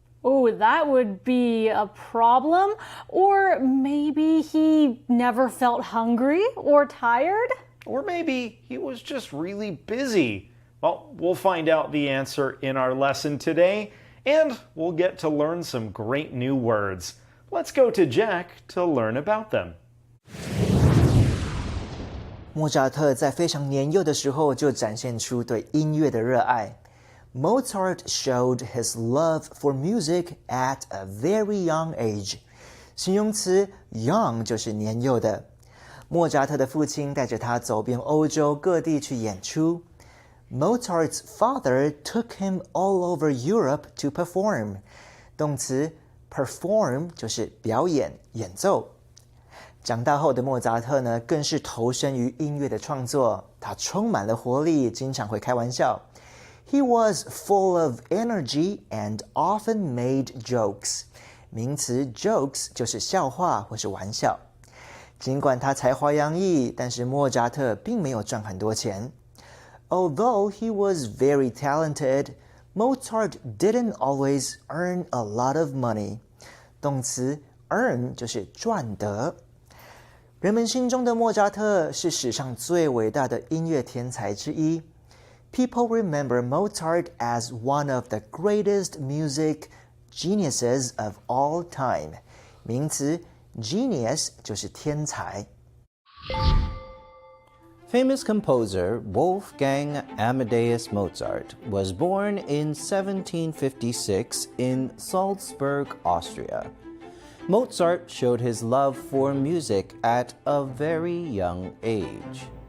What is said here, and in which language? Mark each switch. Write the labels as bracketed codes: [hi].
[en] Oh, that would be a problem. Or maybe he never felt hungry or tired. Or maybe he was just really busy. Well, we'll find out the answer in our lesson today, and we'll get to learn some great new words. Let's go to Jack to learn about them. [zh] 莫扎特在非常年幼的时候就展现出对音乐的热爱。 [en] Mozart showed his love for music at a very young age. [zh] 形容词 young 就是年幼的。莫扎特的父亲带着他走遍欧洲各地去演出。 [en] Mozart's father took him all over Europe to perform. [zh] 动词 perform 就是表演、演奏。长大后的莫扎特呢，更是投身于音乐的创作。他充满了活力，经常会开玩笑。 [en] He was full of energy and often made jokes. [zh] 名词 jokes 就是笑话或是玩笑。尽管他才华洋溢，但是莫扎特并没有赚很多钱。 [en] Although he was very talented, Mozart didn't always earn a lot of money. [zh] 动词 earn 就是赚得。人们心中的莫扎特是史上最伟大的音乐天才之一。 [en] People remember Mozart as one of the greatest music geniuses of all time. [zh] 名词 genius 就是天才。 [en] Famous composer Wolfgang Amadeus Mozart was born in 1756 in Salzburg, Austria. Mozart showed his love for music at a very young age.